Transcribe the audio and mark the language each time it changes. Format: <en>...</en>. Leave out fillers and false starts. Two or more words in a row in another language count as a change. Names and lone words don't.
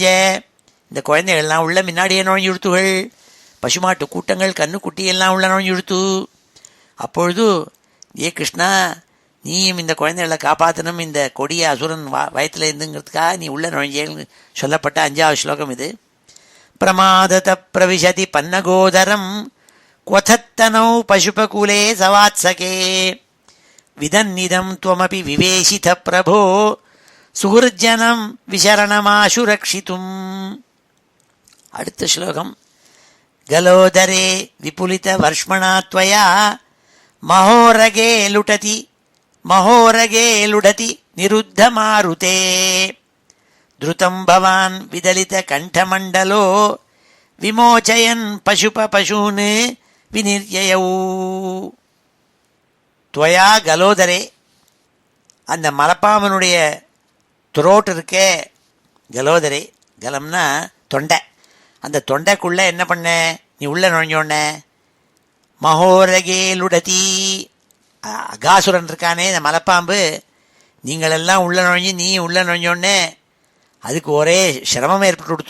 <ta>இந்த குழந்தைகள்லாம் உள்ள முன்னாடியே நுழைஞ்சு கொடுத்துகள். பசுமாட்டு கூட்டங்கள் கண்ணுக்குட்டியெல்லாம் உள்ள நுழைஞ்சு கொடுத்து. அப்பொழுது ஏ கிருஷ்ணா, நீயும் இந்த குழந்தைகளை காப்பாற்றணும், இந்த கொடிய அசுரன் வயத்தில் இருந்துங்கிறதுக்காக நீ உள்ள நுழைஞ்சேன்னு சொல்லப்பட்ட 5வது ஸ்லோகம் இது.</ta> <sa>प्रमादतः प्रविशति पन्नगोदरम् क्वथत्तनौ पशुपकुले सवात्सके विदन्निदं त्वमपि विवेशित प्रभो सुहृज्जनं विशरणमाशु रक्षितुम्.</sa> <ta>அடுத்த ஸ்லோகம்.</ta> <sa>गलोदरे विपुलितवर्ष्मणा त्वया महोरगे लुडति निरुद्धमारुते द्रुतं भवान् विदलितकण्ठमण्डलो विमोचयन् पशून् विनिर्ययौ. त्वया गलोदरे,</sa> <ta>அந்த மலப்பாம்பனுடைய துரோட்டு இருக்கே கலோதரே, கலம்னா தொண்டை, அந்த தொண்டைக்குள்ளே என்ன பண்ண நீ உள்ளே நுழைஞ்சோன்ன? மகோரகேலுடதி, அகாசுரன் இருக்கானே இந்த மலப்பாம்பு, நீங்களெல்லாம் உள்ளே நுழைஞ்சி நீ உள்ளே நுழைஞ்சோடனே அதுக்கு ஒரே சிரமம் ஏற்பட்டு கொடுத்து.</ta>